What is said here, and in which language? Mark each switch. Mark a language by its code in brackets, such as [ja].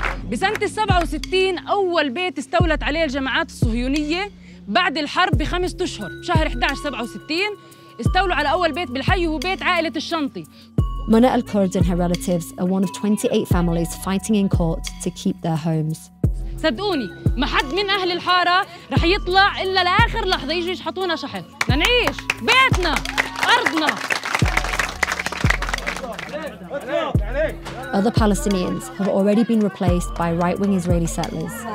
[ar] بسنة 67 أول بيت استولت عليه الجماعات الصهيونية بعد الحرب ب5 أشهر، بشهر 11 67 استولوا على أول بيت بالحي وهو بيت عائلة الشنطي. [en] Mona al-Kurd and her relatives are one of 28 families fighting in court to keep their homes. [ar] صدقوني ما حد من أهل الحارة رح يطلع إلا لآخر لحظة يجوا يشحطونا شحن، نعيش بيتنا أرضنا. [en] Other Palestinians have already been replaced by right-wing Israeli settlers.